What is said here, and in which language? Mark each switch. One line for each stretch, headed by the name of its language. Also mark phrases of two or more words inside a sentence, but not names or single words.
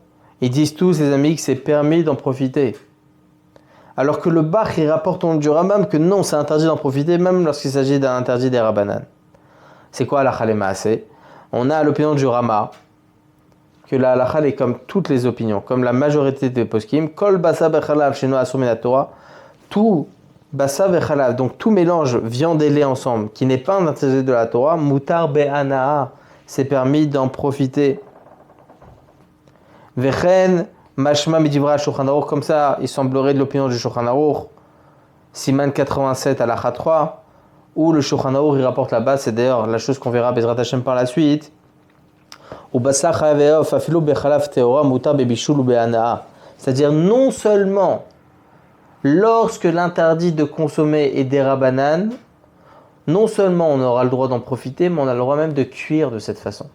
French: Ils disent tous, les amis, que c'est permis d'en profiter. Alors que le Bach, il rapporte au nom du Rambam que non, c'est interdit d'en profiter, même lorsqu'il s'agit d'un interdit des Rabbanan. C'est quoi la Khalemaase? On a l'opinion du Rama, que la halakha est comme toutes les opinions, comme la majorité des poskim,
Hebrew: כל בשר בחלב שאינו אסור מן התורה,
French: tout
Hebrew: בשר בחלב,
French: donc tout mélange viande et lait ensemble, qui n'est pas un interdit de la Torah,
Hebrew: מותר בהנאה,
French: c'est permis d'en profiter.
Hebrew: וכן משמע מדברי שולחן ערוך,
French: comme ça, il semblerait de l'opinion du Shulchan Aruch, Siman 87 halakha 3, où le Shulchan Aruch il rapporte là-bas, c'est d'ailleurs la chose qu'on verra
Hebrew: בעזרת השם
French: par la suite. C'est-à-dire non seulement lorsque l'interdit de consommer est derabanan, non seulement on aura le droit d'en profiter, mais on a le droit même de cuire de cette façon.